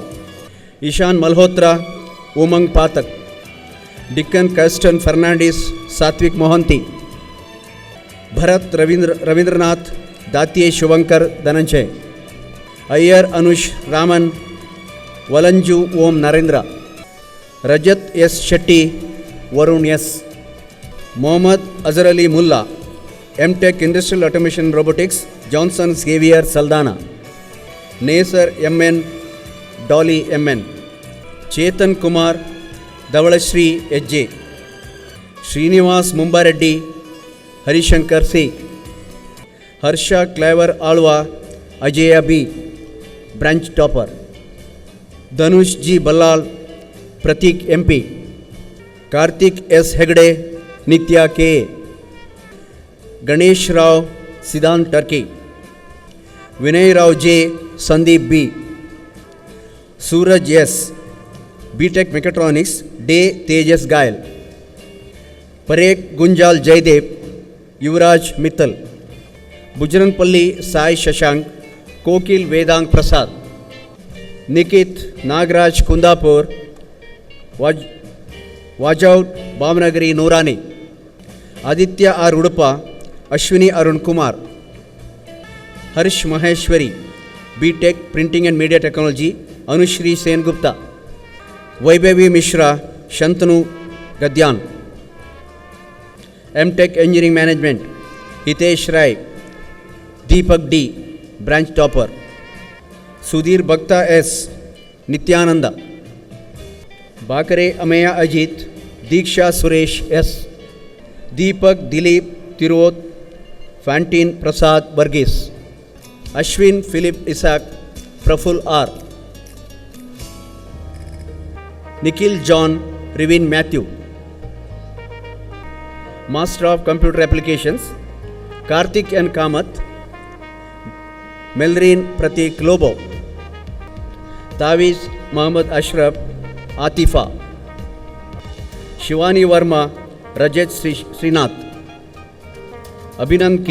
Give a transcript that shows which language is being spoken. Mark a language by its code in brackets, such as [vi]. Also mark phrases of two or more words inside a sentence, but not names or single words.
[en] Ishan Malhotra, Umang Patak. Dikkan Kastan Fernandez, Satvik Mohanty. Bharat Ravindranath, Datiye Shuvankar Dhananjay. Ayyar Anush Raman, Valanju Om Narendra, Rajat S. Shetty, Varun S. Mohammad Azhar Ali Mulla, M.Tech Industrial Automation Robotics, Johnson Xavier Saldana, Nasar M.N. Dolly M.N. Chetan Kumar, Davalashri H.J. Srinivas Mumbareddy, Harishankar C. Harsha Claver Alva, Ajaya B. Branch Topper. Dhanush G. Ballal, Pratik MP. Karthik S. Hegde, Nitya K. Ganesh Rao, Siddhant Turkey. Vinay Rao J. Sandeep B. Suraj S. B.Tech Mechatronics, Day Tejas Gail. Parek Gunjal Jaidev, Yuvraj Mittal. Bujranpalli Sai Shashank, Kokil Vedang Prasad. Nikit Nagraj Kundapur, Wajout Bamnagari Noorani. Aditya R. Udupa, Ashwini Arun Kumar. Harsh Maheshwari, B.Tech Printing and Media Technology, Anushri Sen Gupta. Vaibhavi Mishra, Shantanu Gadyan. M.Tech Engineering Management, Hitesh Rai, Deepak D. Branch Topper. Sudhir Bhakta S. Nityananda. Bakare Ameya Ajit, Diksha Suresh S. Deepak Dilip Tirot, Fantin Prasad Varghese. Ashwin Philip Isaac, Praful R. Nikhil John Rivin Matthew. Master of Computer Applications, Karthik N. Kamath, Melrin Pratik Lobo. Taviz Muhammad Ashraf, Atifa. Shivani Verma, Rajat Srinath. Abhinand K.